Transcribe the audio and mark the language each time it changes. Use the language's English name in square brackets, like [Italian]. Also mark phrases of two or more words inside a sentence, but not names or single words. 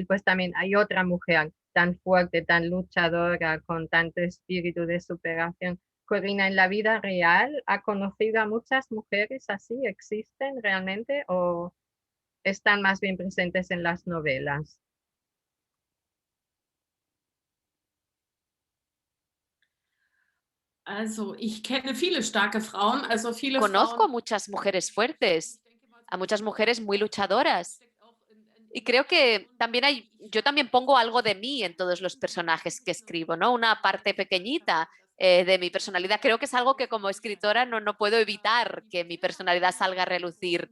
[Spanish] Pues también hay otra mujer tan fuerte, tan luchadora, con tanto espíritu de superación. Corina, ¿en la vida real ha conocido a muchas mujeres así? ¿Existen realmente o están más bien presentes en las novelas? [German] Also, ich kenne viele starke Frauen, also viele [Spanish] Conozco a [German] Frauen. [Spanish] muchas mujeres fuertes, a muchas mujeres muy luchadoras. Y creo que también yo también pongo algo de mí en todos los personajes que escribo, ¿no? Una parte pequeñita de mi personalidad. Creo que es algo que como escritora no puedo evitar que mi personalidad salga a relucir.